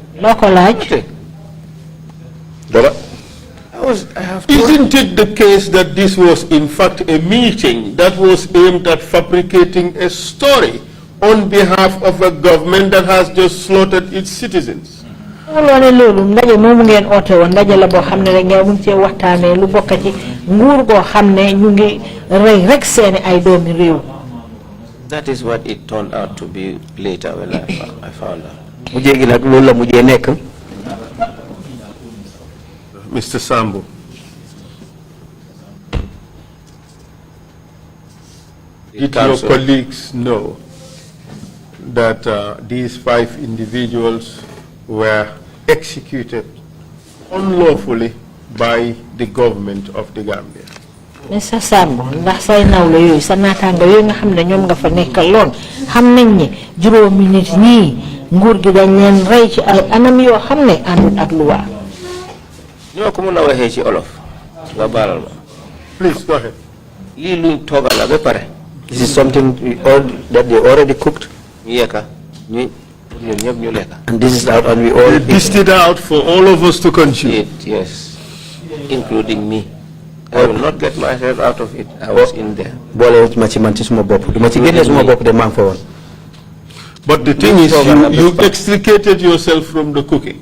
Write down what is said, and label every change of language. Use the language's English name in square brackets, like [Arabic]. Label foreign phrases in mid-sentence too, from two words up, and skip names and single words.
[Wolof] loo ko laaj. dara. [English] Isn't it the case that this was in fact a meeting that was aimed at fabricating a story on behalf of a government that has just slaughtered its citizens? [Wolof] loolu loolu ndaje moomu ngeen oote woon ndaje la boo xam ne rek ngeen mun cee waxtaanee lu bokk ci nguur goo xam ne ñu ngi rey rek seeni ay doomi réew. [English] That is what it turned out to be later when I found out. [Wolof] mujjee gi nag loolu la mujjee nekk. [English] Mr. Sambo. Did your colleagues know that these 5 individuals were executed unlawfully by the government of the Gambia? Mr. [Wolof] Sambo ndax say nawle yooyu sa naataanga yooyu nga xam ne ñoom nga fa nekkaloon xam nañ ne juróomi nit ñii nguur gi dañ leen rey ci ay anam yoo xam ne àndul ak luwaa. ñoo ko mën a waxee ci olof nga baalal ma. [English] Please go ahead. [Wolof] lii luñ toogal la ba pare. [English] This is something that they already cooked. And this is out and we all dished it out for all of us to consume. Yes, including me. I will not get myself out of it. I was in there. But the thing is, you extricated yourself from the cooking.